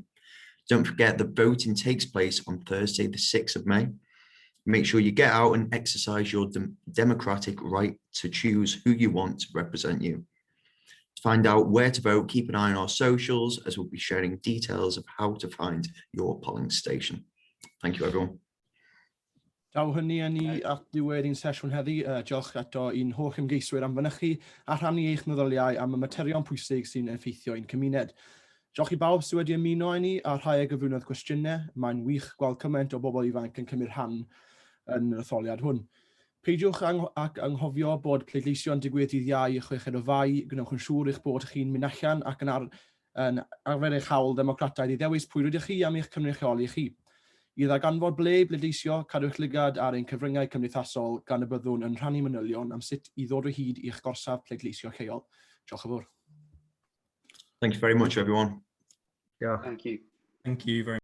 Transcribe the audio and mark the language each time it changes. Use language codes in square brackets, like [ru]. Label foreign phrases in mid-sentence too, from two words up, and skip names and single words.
[en] Don't forget that voting takes place on Thursday, the 6th of May. Make sure you get out and exercise your democratic right to choose who you want to represent you. To find out where to vote, keep an eye on our socials, as we'll be sharing details of how to find your polling station. Thank you, everyone. [cy] Daw hynny ni at diwedd i'n sesiwn heddi. Diolch eto i'n holl ymgeiswyr am fynychu a rhannu eich meddyliau am y materion pwysig sy'n effeithio i'n cymuned. Diolch i bawb sydd wedi ymuno â ni a rhai o gyflwynodd cwestiynau. Mae'n wych gweld cymaint o bobl ifanc yn cymryd rhan yn yr etholiad hwn. Peidiwch ac anghofio bod pleidleisio'n digwydd dydd Iau 6 o Fai. Gwnewch yn siŵr eich bod chi'n mynd allan ac yn arfer eich hawl democrataidd i ddewis pwy rydych chi am eich cynrychioli chi. I ddaganfod ble i bleidleisio, cadwch lygad ar ein cyfryngau cymdeithasol gan y byddwn yn rhannu manylion am sut i ddod o hyd i'ch gorsaf pleidleisio lleol. Diolch yn fawr. [en] Thank you very much, everyone. [cy] Diolch. [en] Thank you. Thank you very much.